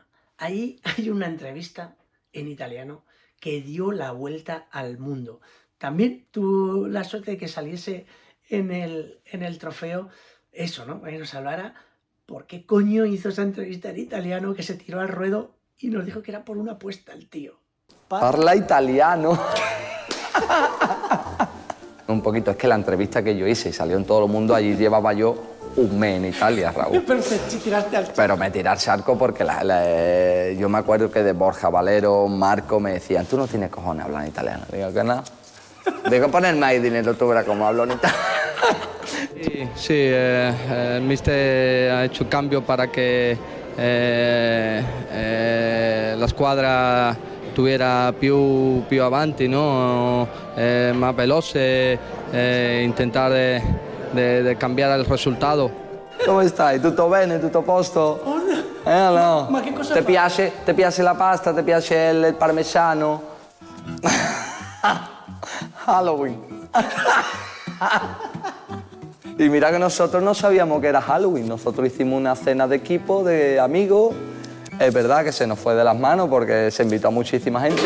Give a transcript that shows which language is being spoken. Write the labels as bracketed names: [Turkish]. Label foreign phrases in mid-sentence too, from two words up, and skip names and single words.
[Spanish] Ahí hay una entrevista en italiano que dio la vuelta al mundo. También tuvo la suerte de que saliese en el trofeo eso, ¿no? Que nos hablara por qué coño hizo esa entrevista en italiano, que se tiró al ruedo y nos dijo que era por una apuesta el tío. [Italian] Parla italiano. [Spanish] Un poquito, es que la entrevista que yo hice y salió en todo el mundo, allí llevaba yo un mes en Italia, Raúl. Pero te tiraste al charco. Pero me tiré al charco porque yo me acuerdo que de Borja Valero, Marco, me decían, tú no tienes cojones hablar en italiano. Digo, que no. Digo, ponerme ahí dinero, tú verás cómo hablo en italiano. Sí, el mister ha hecho cambio para que la squadra tuviera [Italian] più avanti, [Spanish] no? [Italian] Más veloce, [Spanish] intentar de [Italian] cambiare il risultato. Come stai? Tutto bene? Tutto a posto? No? Ma che cosa Ti fa? piace la pasta? Ti piace il parmesano? Halloween. [Spanish] Y mira que nosotros no sabíamos que era Halloween. Nosotros hicimos una cena de equipo, de amigos. Es verdad que se nos fue de las manos porque se invitó a muchísima gente.